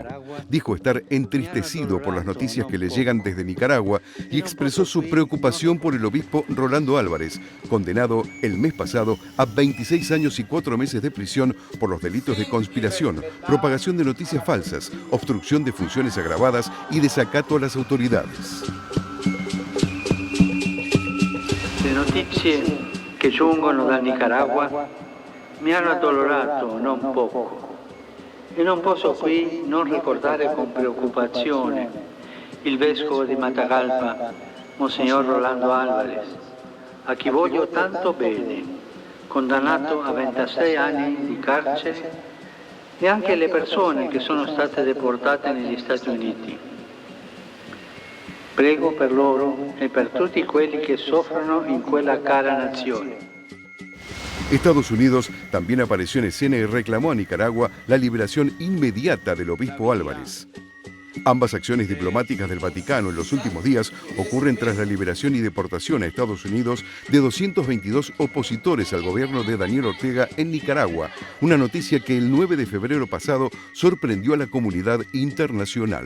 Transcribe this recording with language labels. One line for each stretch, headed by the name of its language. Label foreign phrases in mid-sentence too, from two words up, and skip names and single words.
Spanish: Dijo estar entristecido por las noticias que le llegan desde Nicaragua y expresó su preocupación por el obispo Rolando Álvarez, condenado el mes pasado a 26 años y 4 meses de prisión por los delitos de conspiración, propagación de noticias falsas, obstrucción de funciones agravadas y desacato a las autoridades.
Italian: Le notizie che giungono dal Nicaragua mi hanno addolorato non poco e non posso qui non ricordare con preoccupazione il vescovo di Matagalpa, Monsignor Rolando Álvarez, a chi voglio tanto bene, condannato a 26 anni di carcere, e anche le persone che sono state deportate negli Stati Uniti. Prego per loro e per tutti quelli che soffrono in quella cara nazione.
Spanish: Estados Unidos también apareció en escena y reclamó a Nicaragua la liberación inmediata del obispo Álvarez. Ambas acciones diplomáticas del Vaticano en los últimos días ocurren tras la liberación y deportación a Estados Unidos de 222 opositores al gobierno de Daniel Ortega en Nicaragua, una noticia que el 9 de febrero pasado sorprendió a la comunidad internacional.